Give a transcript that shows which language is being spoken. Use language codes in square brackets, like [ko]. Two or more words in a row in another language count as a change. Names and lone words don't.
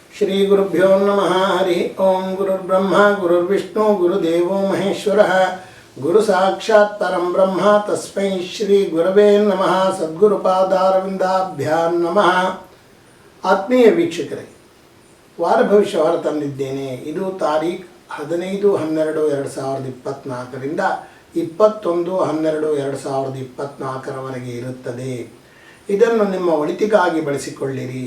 [sa] ಶ್ರೀ ಗುರುಭ್ಯೋ ನಮಃ. ಹರಿ ಓಂ. ಗುರುರ್ಬ್ರಹ್ಮ ಗುರುರ್ವಿಷ್ಣು ಗುರುದೇವೋ ಮಹೇಶ್ವರಃ. ಗುರು ಸಾಕ್ಷಾತ್ ಪರಂ ಬ್ರಹ್ಮ ತಸ್ಮೈ ಶ್ರೀ ಗುರವೇ ನಮಃ. ಸದ್ಗುರುಪಾದಾರವಿಂದಾಭ್ಯಾಂ ನಮಃ. [kn] ಆತ್ಮೀಯ ವೀಕ್ಷಕರೇ, ವಾರ ಭವಿಷ್ಯವಾರ ತಂದಿದ್ದೇನೆ. ಇದು ತಾರೀಖು 15/12/2024ರಿಂದ 21/12/2024 ಇರುತ್ತದೆ. ಇದನ್ನು ನಿಮ್ಮ ಒಳಿತಿಗಾಗಿ ಬಳಸಿಕೊಳ್ಳಿರಿ.